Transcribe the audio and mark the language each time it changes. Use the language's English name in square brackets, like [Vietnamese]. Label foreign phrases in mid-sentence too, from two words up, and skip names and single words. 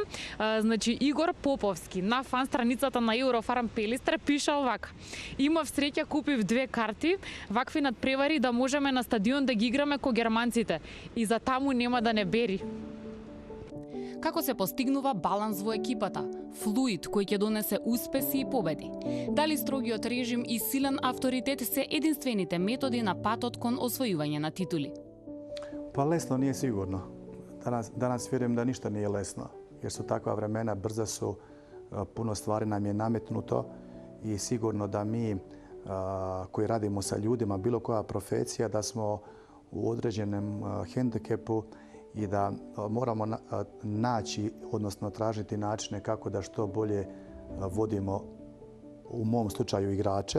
[Macedonian] Значи, Игор Поповски на фан страницата на Еврофарм Пелистер пишал вака: имав среќа, купив 2 карти, вакви надпревари да можеме на стадион да ги играме ко германците и за таму нема да не бери. Како се постигнува баланс во екипата? Флуид кој ќе донесе успеси и победи. Дали строгиот режим и силен авторитет се единствените методи на патот кон освојување на титули? [Croatian] Pa lesno nije sigurno. Danas vjerujem da ništa nije lesno, jer su takva vremena, brza su, puno stvari nam je nametnuto i sigurno da mi koji radimo sa ljudima, bilo koja profesija, da smo u određenom hendikepu i da moramo naći, odnosno tražiti načine kako da što bolje vodimo, u mom slučaju, igrače.